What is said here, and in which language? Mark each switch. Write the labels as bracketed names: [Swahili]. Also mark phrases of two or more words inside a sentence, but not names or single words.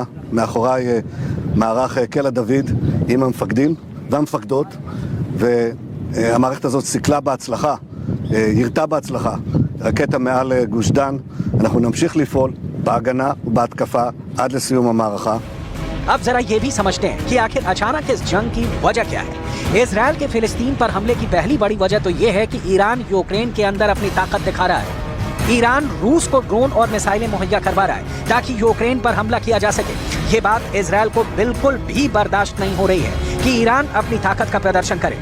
[Hebrew] מאחוריי מערך קלע דוד עם המפקדים והמפקדות, והמערכת הזאת סיכלה בהצלחה, ירתה בהצלחה רקטה מעל גוש דן. אנחנו נמשיך לפעול בהגנה ובהתקפה עד לסיום המערכה. [Hindi] अब जरा ये भी समझते हैं कि आखिर अचानक इस जंग की वजह क्या है। इजरायल के फिलिस्तीन पर हमले की पहली बड़ी वजह तो ये है कि ईरान यूक्रेन के अंदर अपनी ताकत दिखा रहा है। ईरान रूस को ड्रोन और मिसाइलें मुहैया करवा रहा है ताकि यूक्रेन पर हमला किया जा सके। ये बात इजरायल को बिल्कुल भी बर्दाश्त नहीं हो रही है कि ईरान अपनी ताकत का प्रदर्शन करे।